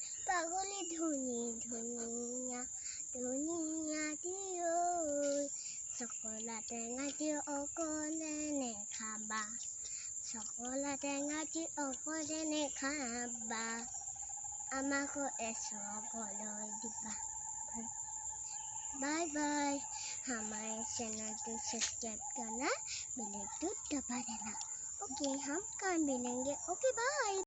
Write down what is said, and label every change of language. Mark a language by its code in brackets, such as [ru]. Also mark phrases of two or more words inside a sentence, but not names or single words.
[as] ধুনীয়া দিয় চকলা টেঙা দি অকলে নেখাবা চকলা টেঙা দি অকলে নেখাবা আমাকো চকলৈ দিবা [en] bye bye [hi] हमारे चैनल को सब्सक्राइब करना बेल को दबा देना ओके हम कल मिलेंगे [en] okay bye.